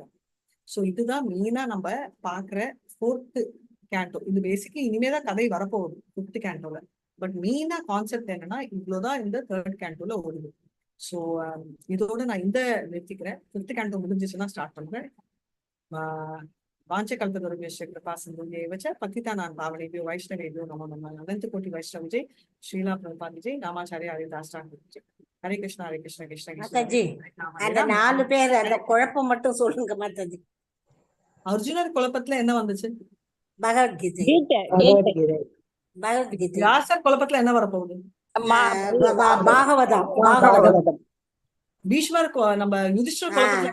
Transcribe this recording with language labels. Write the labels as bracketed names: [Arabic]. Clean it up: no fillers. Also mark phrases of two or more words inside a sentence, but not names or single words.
[Tamil] சோ இதுதான் மெயினா நம்ம பாக்குற 4th கேண்டோ. இது பேசிக்கலி இனிமேதான் கதை வரப்போகுது 5th கேண்டோல. பட் மெயினா கான்செப்ட் என்னன்னா இவ்வளவுதான் இந்த 3rd கேண்டோல ஓடுது. சோ இதோட நான் இந்த நிறுத்திக்கிறேன். 5th கேண்டோ முடிஞ்சிச்சுன்னா ஸ்டார்ட் பண்றேன். [Sanskrit] वाञ्छकल्पतरुभ्यश्च कृपासिन्धुभ्यैव च पतितानां पावनेभ्यो वैष्णवेभ्यो नमो नमः। अनन्तकोटि वैष्णव विजय श्रीला प्रभुपाद विजय रामाचार्य हरिदास विजय। हरे कृष्ण कृष्ण कृष्ण [Tamil] மாதாஜி அந்த 4 பேர் அந்த குழப்பம் மட்டும் சொல்லுங்க மாதாஜி. அர்ஜுனர் குழப்பத்துல என்ன வந்துச்சு? பகவத்கீதை. பகவத்கீதை. வியாசர் குழப்பத்துல என்ன வரப்போகுது? பாகவதம். பீஷ்மர் நம்ம யுதிஷ்டர் குழப்பத்துல,